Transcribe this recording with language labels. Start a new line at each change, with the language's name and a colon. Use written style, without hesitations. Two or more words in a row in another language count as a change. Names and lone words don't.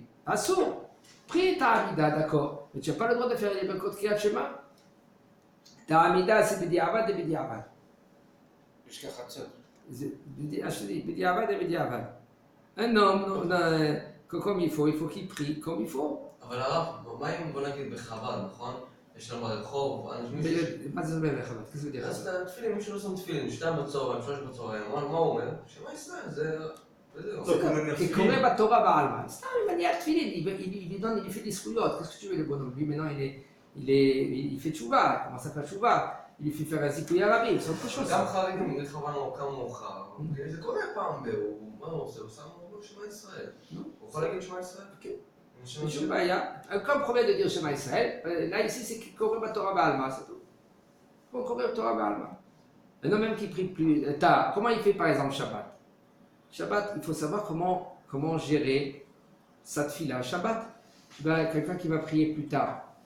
French: Assour, prie ta Amida, d'accord. Mais tu n'as pas le droit de faire les
Hebrew: ברכות קריאת שמע.
French: Ta Amida, c'est Bediavad et Bediavad. Jusqu'à Khatsot. Je te dis, Bediavad et Bediavad. Un homme, comme il faut qu'il prie comme il faut.
Hebrew: אבל הרב, מה אם בוא נגיד בחב"ד, נכון? יש לנו ברחוב, אנשים... מה זה אומר בחב"ד?
French: qu'est-ce que veut dire
Hebrew: אז
French: ça?
Hebrew: תפילין, מי שלא שם תפילין, 2 בצהריים, 3 בצהריים, מה הוא אומר? שמע ישראל, זה... וזהו.
French: Il connaît la
Hebrew: תורה בעלמא.
French: C'est une manière de filer, il lui fait des scouillottes. Qu'est-ce que tu veux, le bonhomme? Lui, maintenant, il fait tchouva. Comment ça fait tchouva? Il lui fait faire un zikouï arabe. C'est autre chose.
Hebrew: גם חרדים, נגיד חב"ד קם מאוחר. זה קורה פעם מה הוא עושה? הוא שם שמע ישראל. הוא יכול להגיד שמע ישראל? כן.
French: Comme promet de dire Shema Israël, là ici c'est qu'il corrige la
Hebrew: תורה בעלמא,
French: c'est tout. On corrige la
Hebrew: תורה בעלמא.
French: Un homme même qui prie plus tard, comment il fait par exemple Shabbat? Shabbat, il faut savoir comment gérer sa tefila. Shabbat, quelqu'un qui va prier plus tard.